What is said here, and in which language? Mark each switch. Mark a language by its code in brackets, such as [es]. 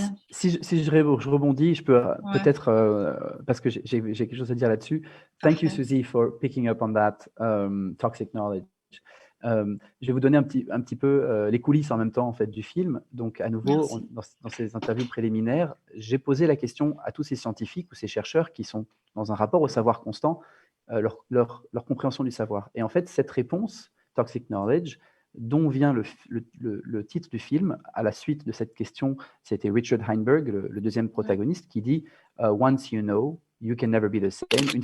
[fr] Si je rebondis, je peux peut-être, parce que j'ai quelque chose à dire là-dessus. [en] Thank you, Suzy, for picking up on that toxic knowledge. [fr] Je vais vous donner un petit peu les coulisses en même temps en fait, du film. Donc, à nouveau, dans ces interviews préliminaires, j'ai posé la question à tous ces scientifiques ou ces chercheurs qui sont dans un rapport au savoir constant, leur compréhension du savoir. Et en fait, cette réponse, toxic knowledge, dont vient le titre du film, à la suite de cette question, c'était Richard Heinberg, le deuxième protagoniste, qui dit « [en] Once you know, you can never be the same ».